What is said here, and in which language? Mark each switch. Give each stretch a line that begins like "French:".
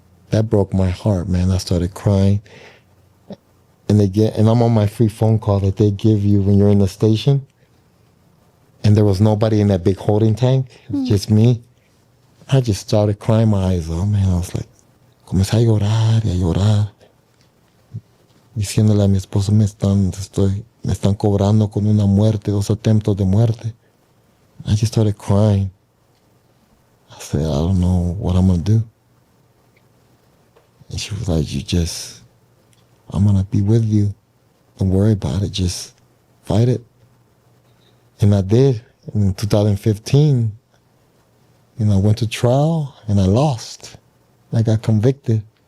English: That broke my heart, man. I started crying. And I'm on my free phone call that they give you when you're in the station. And there was nobody in that big holding tank, just me. I just started crying my eyes out, man. I was like,
Spanish: comencé a llorar y a llorar. Diciéndole a mi esposo, me están cobrando con una muerte, 2 attempts de muerte.
English: I just started crying. said, I don't know what I'm going to do. And she was like, I'm going to be with you. Don't worry about it. Just fight it. And I did. In 2015, I went to trial and I lost. I got convicted.